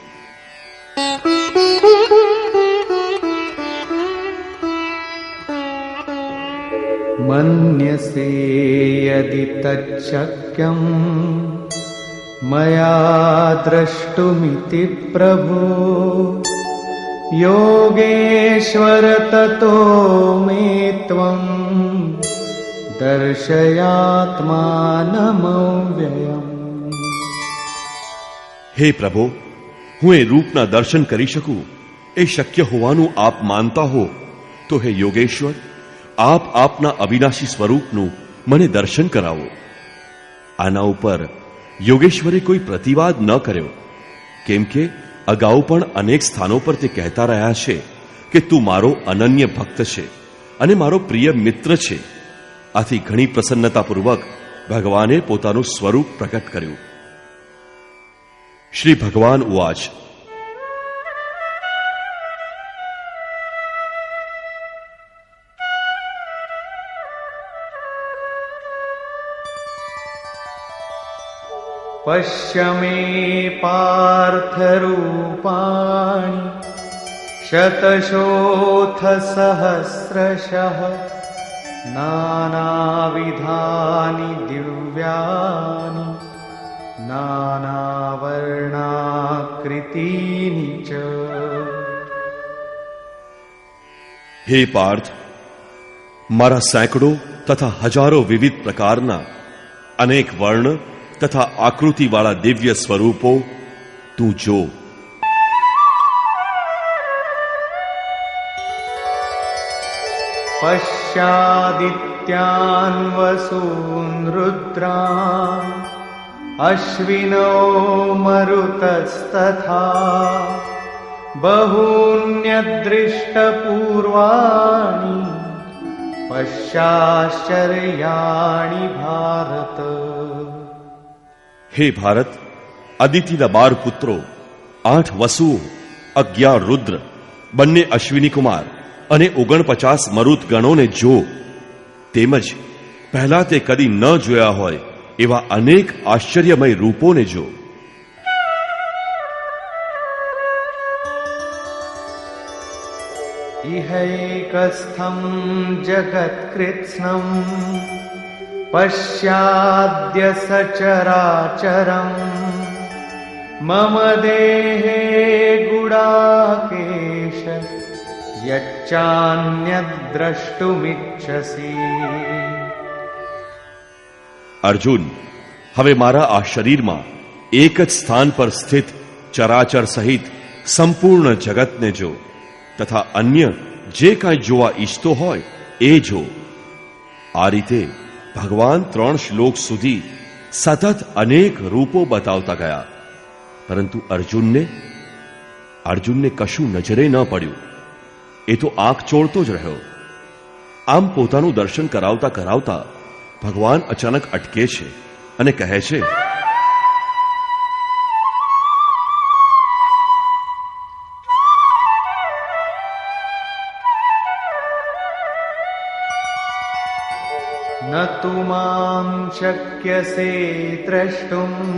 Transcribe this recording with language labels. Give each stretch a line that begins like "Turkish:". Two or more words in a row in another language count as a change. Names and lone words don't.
Sanskrit: मन्यसे यदि तच्छक्यं मया द्रष्टुमिति प्रभो योगेश्वर ततो मे त्वं दर्शयात्मानमव्ययम्।
Gujarati: હે પ્રભો, હું એ રૂપના દર્શન કરી શકું એ શક્ય હોવાનું આપ માનતા હો તો હે યોગેશ્વર, આપ આપના અવિનાશી સ્વરૂપનું મને દર્શન કરાવો. આના ઉપર યોગેશ્વરે કોઈ પ્રતિવાદ ન કર્યો, કેમ કે અગાઉ પણ અનેક સ્થાનો પર તે કહેતા રહ્યા છે કે તું મારો અનન્ય ભક્ત છે અને મારો પ્રિય મિત્ર છે. આથી ઘણી પ્રસન્નતાપૂર્વક ભગવાને પોતાનું સ્વરૂપ પ્રકટ કર્યું.
Sanskrit: श्री भगवान उवाच, पश्य मे पार्थरूपाणि शतशोऽथ सहस्रशः नानाविधानि दिव्यानि नानावर्णाकृतीनि च।
Gujarati: હે પાર્થ, મારા સેંકડો તથા હજારો વિવિધ પ્રકારના અનેક વર્ણ તથા આકૃતિવાળા દિવ્ય સ્વરૂપો તું જો.
Sanskrit: पश्यादित्यान् वसून् रुद्रान् अश्विनो मरुतस्तथा बहून्यदृष्टपूर्वाणि पश्याश्चर्याणि भारत।
Gujarati: હે ભારત, અદિતિના 12 પુત્રો, 8 વસુઓ, 11 રુદ્ર, બંને અશ્વિની કુમાર અને 49 મરુત ગણોને જો, તેમજ પહેલા તે કદી ન જોયા હોય એવા અનેક આશ્ચર્યમય રૂપોને જો.
Sanskrit: इहैकस्थं जगत्कृत्स्नं पश्याद्य सचराचरम् मम देहे गुडाकेश यच्चान्यद्द्रष्टुमिच्छसि।
Gujarati: અર્જુન, હવે મારા આ શરીરમાં એક જ સ્થાન પર સ્થિત ચરાચર સહિત સંપૂર્ણ જગતને જો, તથા અન્ય જે કાંઈ જોવા ઈચ્છતો હોય એ જો. આ રીતે ભગવાન 3 શ્લોક સુધી સતત અનેક રૂપો બતાવતા ગયા, પરંતુ અર્જુનને કશું નજરે ન પડ્યું. એ તો આંખ ચોળતો જ રહ્યો. આમ પોતાનું દર્શન કરાવતા કરાવતા ભગવાન અચાનક અટકે છે અને કહે છે,
Sanskrit: न तु मां शक्यसे द्रष्टुम्